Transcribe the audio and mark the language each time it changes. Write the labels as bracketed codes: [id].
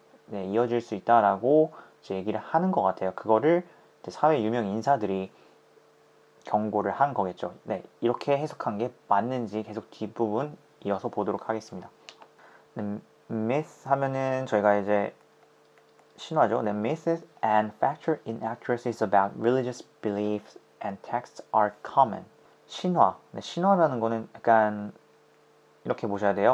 [ko] 네, 이어질 수 있다라고 이제 얘기를 하는 것 같아요. 그거를 이제 사회 유명 인사들이 경고를 한 거겠죠. 네, 이렇게 해석한 게 맞는지 계속 뒷부분 이어서 보도록 하겠습니다. 네, myth 하면은 저희가 이제 신화죠. [en] The myths and factual inaccuracies about religious beliefs and texts are common. [ko] 신화. 네, 신화라는 거는 약간 이렇게 보셔야 돼요.